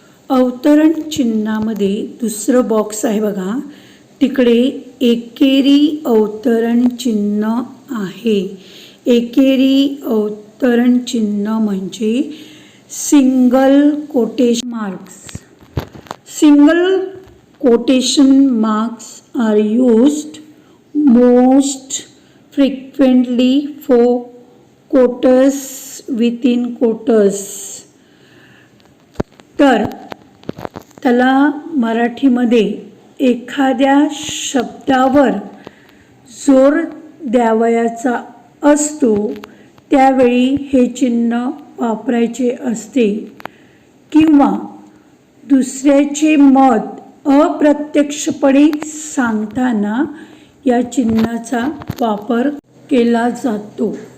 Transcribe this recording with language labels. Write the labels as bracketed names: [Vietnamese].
[Marathi] अवतरण चिन्हामध्ये दुसरं बॉक्स आहे बघा, तिकडे एकेरी अवतरण चिन्ह आहे. एकेरी अवतरण चिन्ह म्हणजे single quotation marks. [English] Single quotation marks are used most frequently for quotes within quotes. [Marathi] तर त्याला मराठीमध्ये एखाद्या शब्दावर जोर द्यावयाचा असतो त्यावेळी हे चिन्ह वापरायचे असते किंवा दुसऱ्याचे मत अप्रत्यक्षपणे सांगताना या चिन्हाचा वापर केला जातो.